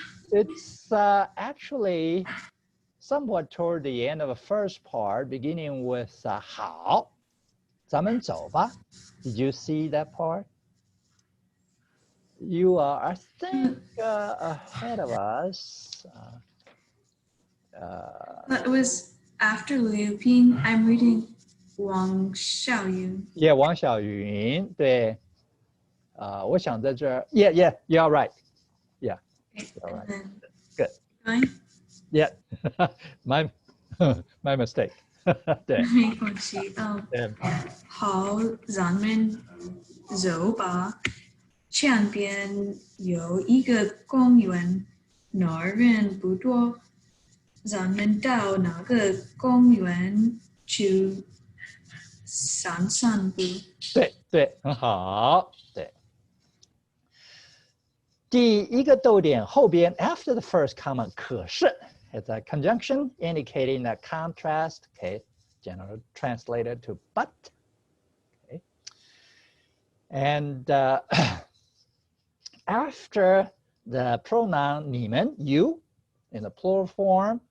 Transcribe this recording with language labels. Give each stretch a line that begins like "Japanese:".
English: It's actually somewhat toward the end of the first part, beginning with
Chinese: 好，咱们走吧。
English: Did you see that part? You are, I think, ahead of us. But it was after Liu Ping. I'm reading Wang Xiaoyun. Yeah, 王小云，
Chinese: 对，我想在这儿
English: yeah, you're right. Yeah, you're right. Good. Going? Yeah, my mistake.
Chinese: 对，没关系。好，咱们走吧。前边有一个公园，那儿人不多。咱们到那个公园去散散步。对，很好。对，第一个逗点后边
English: after the first comma
Chinese: 可是
English: it's a conjunction indicating a contrast. Okay, generally translated to but. Okay, and after the pronoun 你们 you in the plural form.